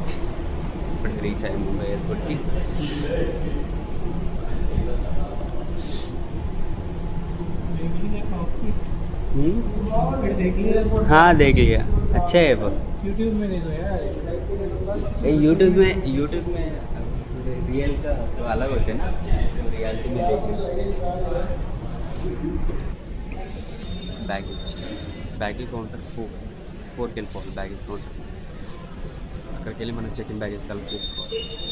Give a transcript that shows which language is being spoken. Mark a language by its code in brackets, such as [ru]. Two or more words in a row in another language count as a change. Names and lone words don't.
[te] ఇప్పుడు రీచ్ అయ్యాం ముంబై ఎయిర్పోర్ట్కి. [hi] हाँ देख लिया, अच्छा है वो. यूट्यूब में देखो यार, यूट्यूब में रियल का तो अलग होते हैं ना, रियलिटी में देख लिया. [en] baggage counter [te] 4కి వెళ్ళిపోవాలి. [en] baggage counter [te] అక్కడికి వెళ్ళి మనం [en] check in baggage collect [te] చేసుకోవాలి.